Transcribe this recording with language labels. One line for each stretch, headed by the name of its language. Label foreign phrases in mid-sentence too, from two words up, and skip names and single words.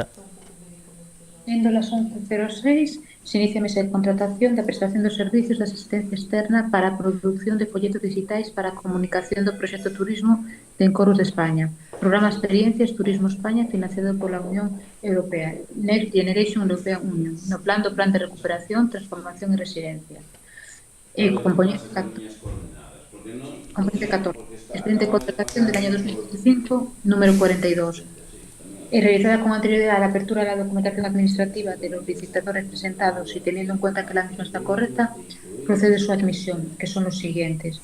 Galician: Sendo las 11:06, se inicia a mesa de contratación da prestación dos servizos de asistencia externa para a produción de folletos digitais para a comunicación do proxecto Turismo de Encoros de España. Programa Experiencias Turismo España financiado pola Unión Europea,
English: Next Generation European Union,
Galician: no plan do Plan de Recuperación, Transformación e Resiliencia.
Spanish: Claro, ¿qué Componente pasa con líneas coordenadas? Porque no, Componente 14. porque Expediente de acabamos de contratación del pasar año por 2025, número 42. 36, también Realizada con anterioridad a la apertura de la documentación administrativa de los licitadores presentados y teniendo en cuenta que la misma está correcta, procede su admisión, que son los siguientes.